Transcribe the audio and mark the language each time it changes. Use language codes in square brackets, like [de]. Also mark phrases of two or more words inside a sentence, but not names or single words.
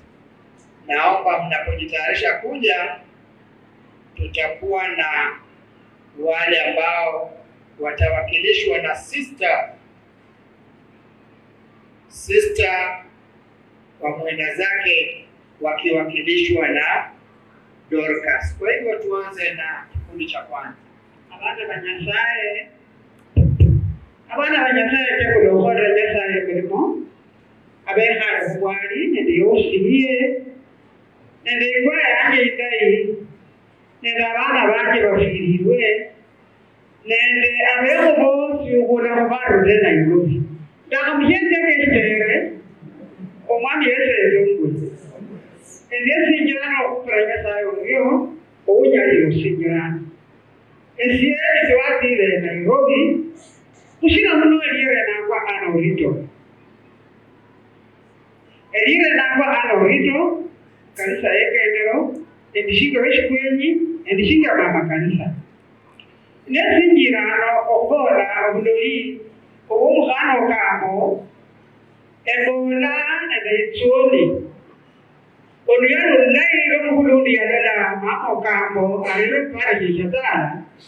[sw] Naomba mnapojitayarisha kuja, tutakuwa na wale ambao watawakilishwa na sister wa mwenda zake wakiwakilishwa na Dorcas. Kwa hivyo tuanze na kikundi cha kwanza. [luy] Abana banyasaye tekolokhora nyasaye kulimo abekhale khubwali nende yosilie nende ikola yanje ikai nende abana banje bafilirwe nende abekho bosi ukhulakho bandu te Nairobi. Ndakhamushenzeke esitere omwami yesenze omugulu ende esinjirana okhukula nyasaye oyo ounyalire osinjirana esiene siwasile Nairobi kushina muno eliere nangwa Ana Orito. Eliere nangwa Ana Orito kanisa yekendero endishinga weshikwenyi endishinga mama kanisa nesinjirano okubola obuloli obumukhana okambo ebola nende oluyalo lulayi lwomukhulundi yalala mama okambo alelo parish Shetala